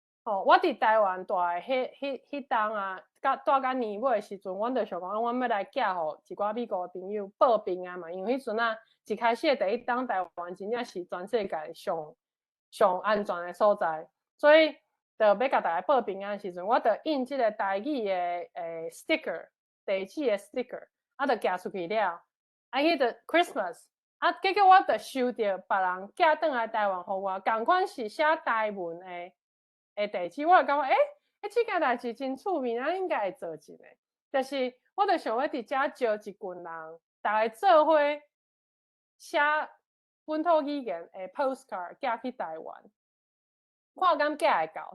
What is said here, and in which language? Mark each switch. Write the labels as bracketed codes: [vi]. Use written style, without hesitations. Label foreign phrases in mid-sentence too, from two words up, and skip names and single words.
[nan] 我伫台湾住的迄当啊，住到年尾的时阵，阮就想讲，阮要来寄互一寡美国的朋友报平安嘛，因为迄阵啊，一开始的第一当台湾真正是全世界上安全的所在，所以就要甲大家报平安的时阵，我就印即个台语的 sticker，地址的 sticker， 就寄出去了，迄个 Christmas。结果我就收到别人寄转来台湾互我，同款是写台文的地址，我就感觉这件代志真趣味，咱应该会做一个。就是我就想要伫遮招一群人，大家做伙写本土语言的 postcard 寄去台湾，看敢寄会到。